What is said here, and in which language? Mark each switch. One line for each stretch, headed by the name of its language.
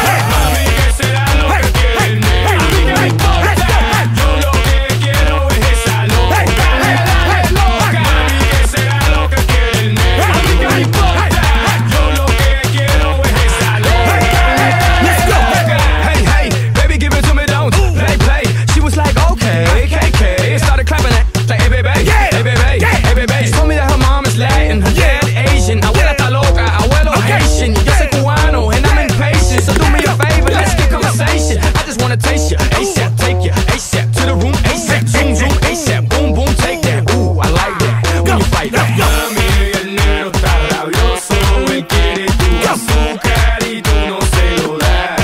Spanish: Mami, ¿qué será lo que quiere el negro? A mí no me importa, yo lo que quiero es esa loca. Mami, ¿qué será lo que quiere el negro? A mí no me importa, yo lo que quiero es esa loca.
English: Let's go. Hey, hey, baby, give it to me, don't play, play. She was like, okay, KK, and started clapping it. Like, hey, baby, hey, baby, hey, baby. She told me that her mom is Latin, her dad Asian.
Spanish: Abuela está loca, abuelo
English: Haitian.
Spanish: Yo soy cubano
English: and I'm impatient, so do me a favor, let's get conversation. I just wanna taste you, ASAP, take you, ASAP to the room, ASAP, zoom, zoom, ASAP, boom, boom, take that. Ooh, I like that when you fight that.
Spanish: Mami, el negro está rabioso, él quiere tu azúcar y tú no se lo das.